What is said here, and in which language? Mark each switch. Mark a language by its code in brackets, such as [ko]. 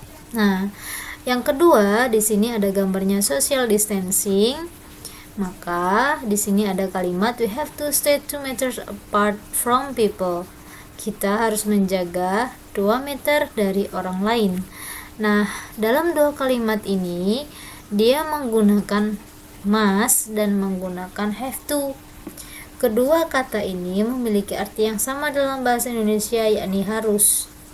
[id] Nah, yang kedua di sini ada gambarnya social distancing. Maka di sini ada kalimat [en] we have to stay 2 meters apart from people. [id] Kita harus menjaga 2 meter dari orang lain. Nah, dalam dua kalimat ini dia menggunakan must dan menggunakan have to. Kedua kata ini memiliki arti yang sama dalam bahasa Indonesia, yakni harus.